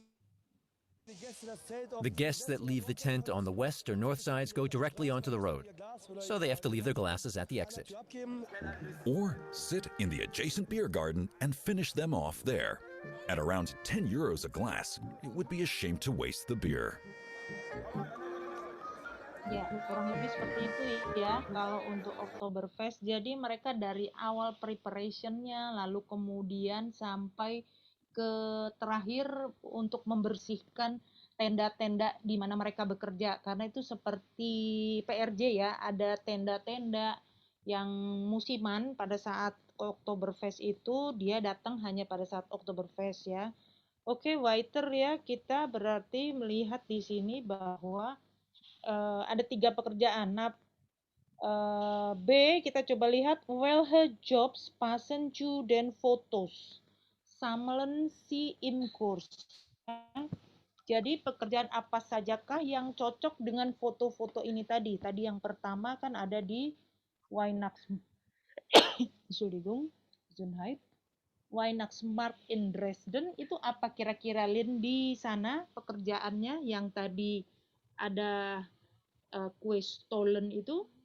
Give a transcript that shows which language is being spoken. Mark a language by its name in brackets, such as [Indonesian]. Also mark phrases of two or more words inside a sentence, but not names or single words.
[English] The guests that leave the tent on the west or north sides go directly onto the road, so they have to leave their glasses at the exit. Or sit in the adjacent beer garden and finish them off there. At around 10 euros a glass, it would be a shame to waste the beer. [Indonesian] Ya, kurang lebih seperti itu ya kalau untuk Oktoberfest. Jadi mereka dari awal preparationnya, lalu kemudian sampai ke terakhir untuk membersihkan tenda-tenda di mana mereka bekerja. Karena itu seperti PRJ ya, ada tenda-tenda yang musiman pada saat Oktoberfest itu, dia datang hanya pada saat Oktoberfest ya. Oke, weiter ya, kita berarti melihat di sini bahwa ada 3 pekerjaan. Nah, B kita coba lihat, [German] welche Jobs passen zu den Fotos? Sammeln Sie im Kurs. [Indonesian] Jadi pekerjaan apa sajakah yang cocok dengan foto-foto ini tadi? Tadi yang pertama kan ada di [German] Entschuldigung, Gesundheit. Weihnachtsmarkt in Dresden, [Indonesian] itu apa kira-kira Lin di sana pekerjaannya yang tadi ada kue stolen itu?